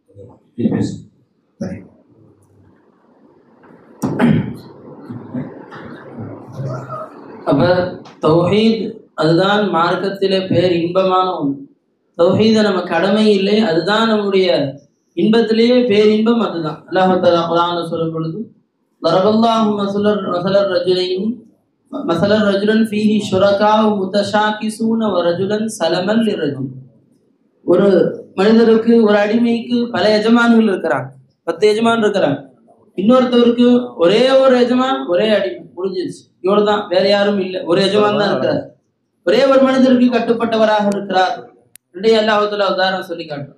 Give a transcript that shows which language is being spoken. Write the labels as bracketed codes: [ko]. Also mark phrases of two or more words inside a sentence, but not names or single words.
[ta] அப்ப தௌஹீத் அதுதான் மார்க்கத்திலே பேர் இன்பமான ஒன்று. தௌஹீத நம்ம கடமை இல்லை, அதுதான் நம்முடைய இன்பத்திலேயே பேரின்பம். அதுதான் [ar] الله تعالى [ta] குர்ஆன்ல சொல்லும் பொழுது, [ar] ضربallahu مثلا رجلا فيه شركاء متشاكسون ورجلا سلما لرجل. [ta] ஒரு மனிதருக்கு, ஒரு அடிமைக்கு பல எஜமான்கள் இருக்கிறாங்க, 10 எஜமான் இருக்கிறாங்க. இன்னொருத்தவருக்கு ஒரே ஒரு எஜமான், ஒரே அடிமை, முடிஞ்சிருச்சு. இவ்வளவுதான், வேற யாரும் இல்லை, ஒரு எஜமான் தான் இருக்கிறார். ஒரே ஒரு மனிதருக்கு கட்டுப்பட்டவராக இருக்கிறார். [ar] الله تعالى [ta] உதாரணம் சொல்லி காட்டுறோம்.